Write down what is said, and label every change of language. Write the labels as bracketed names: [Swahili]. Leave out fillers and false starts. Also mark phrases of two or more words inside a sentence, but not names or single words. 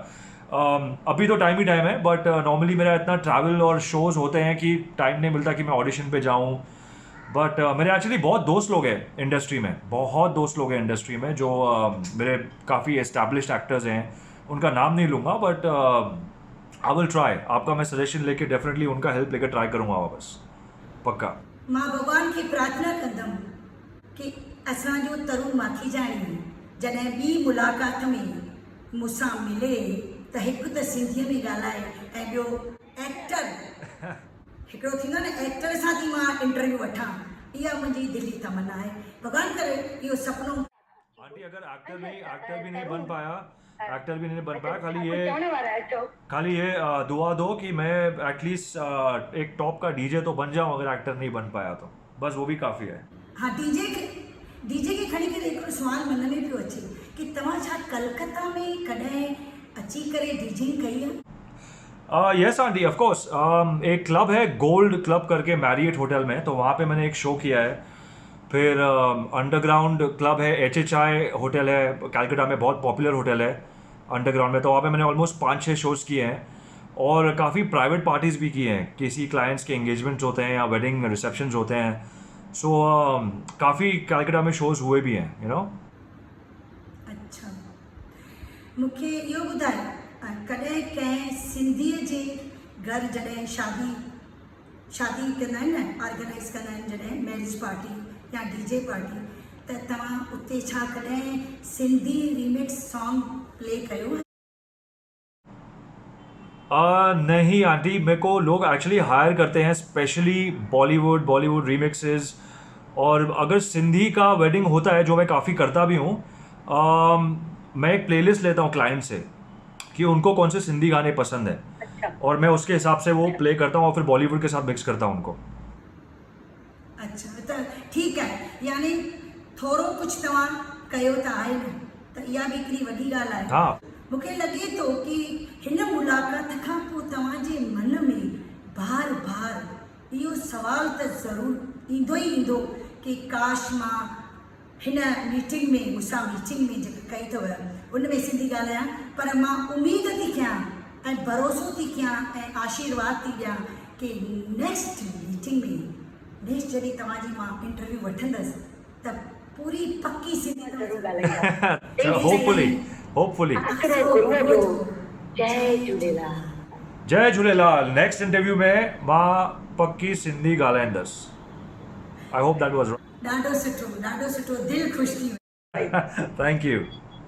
[Hindi] अभी तो टाइम ही टाइम है, बट नॉर्मली मेरा इतना ट्रैवल और शोज होते हैं कि टाइम नहीं मिलता कि मैं ऑडिशन पे जाऊं. बट मेरे एक्चुअली बहुत दोस्त लोग हैं इंडस्ट्री में, बहुत दोस्त लोग हैं इंडस्ट्री में जो मेरे काफ़ी एस्टैब्लिश्ड एक्टर्स हैं. उनका नाम नहीं लूँगा, [English] but I will try. [Hindi] आपका मैं सजेशन लेके डेफिनेटली उनका हेल्प लेकर ट्राई करूँगा वापस, पक्का. [Sindhi] मां भगवान खे प्रार्थना कंदमि कि असांजो तरुण माखीजाणी जॾहिं ॿी मुलाक़ात में मूंसां मिले त हिकु त सिंधीअ में ॻाल्हाए ऐं ॿियो एक्टर हिकिड़ो थींदो न एक्टर सां थी मां इंटरव्यू वठां. इहा मुंहिंजी दिली तमन्ना आहे. भॻवान करे इहो सुपिनो. [Hindi] आंटी अगर एक्टर भी नहीं बन पाया, खाली ये दुआ दो कि मैं एटलीस्ट एक टॉप का डीजे तो बन जाऊं. अगर एक्टर नहीं बन पाया तो बस वो भी काफ़ी है. [Sindhi] हाँ, डीजे खे खणी करे हिकिड़ो सुवाल मन में पियो अचे कि तव्हां छा कलकत्ता में कॾहिं अची करे डीजिंग कई आहे? [English] Yes aunty, of course. [Hindi] एक क्लब है गोल्ड क्लब करके मैरियट होटल में, तो वहाँ पे मैंने एक शो किया है. फिर अंडरग्राउंड क्लब है, HHI होटल है कलकत्ता में, बहुत पॉपुलर होटल है अंडरग्राउंड में. तो वहाँ पे मैंने ऑलमोस्ट 5-6 शोज़ किए हैं और काफ़ी प्राइवेट पार्टीज़ भी किए हैं. किसी क्लाइंट्स के एंगेजमेंट्स होते हैं या वेडिंग रिसेप्शंस होते हैं. सो काफ़ी कलकत्ता में शोज़ हुए भी हैं, [English] you know. [Hindi] अच्छा, [Sindhi] मूंखे इहो ॿुधायो कॾहिं कंहिं सिंधीअ जे घर जॾहिं शादी कंदा आहिनि न, ऑर्गेनाइज़ कंदा आहिनि जॾहिं [English] marriage party [Sindhi] या [English] DJ party, [Sindhi] त तव्हां उते छा कॾहिं सिंधी [English] remix song play [Sindhi] कयो आहे? [Hindi] नहीं आंटी, मेरे को लोग एक्चुअली हायर करते हैं स्पेशली बॉलीवुड रीमिक्सेस. और अगर सिंधी का वेडिंग होता है, जो मैं काफ़ी करता भी हूँ, मैं एक प्लेलिस्ट लेता हूँ क्लाइंट से कि उनको कौन से सिंधी गाने पसंद है. अच्छा. और मैं उसके हिसाब से वो प्ले करता हूँ और फिर बॉलीवुड के साथ मिक्स करता हूँ उनको. [Sindhi] अच्छा, त ठीकु आहे. यानी थोरो कुझु तव्हां कयो त आहे न, त इहा बि हिकिड़ी वॾी ॻाल्हि आहे. [Hindi] हाँ. [Sindhi] मूंखे लॻे थो कि हिन मुलाक़ात खां पोइ तव्हांजे मन में बार बार इहो सवाल त ज़रूरु ईंदो ई ईंदो कि काश मां हिन मीटिंग में मूंसां मीटिंग में जेका कई अथव उन में सिंधी ॻाल्हायां. पर मां उमेद थी कयां ऐं भरोसो थी कयां ऐं आशीर्वाद थी ॾियां कि [English] next meeting [Sindhi] में नेक्स्ट जॾहिं तव्हांजी मां इंटरव्यू वठंदसि त पूरी पक्की सिंधी ज़रूरु ॻाल्हाईंदा. होपफुली. हिकिड़ो गुरूअ जो जय झूलेलाल. जय झूलेलाल. नेक्स्ट इंटरव्यू में मां पक्की सिंधी ॻाल्हाईंदसि. [English] I hope that was [Sindhi] ॾाढो सुठो दिलि ख़ुशि थी. [English] Thank you.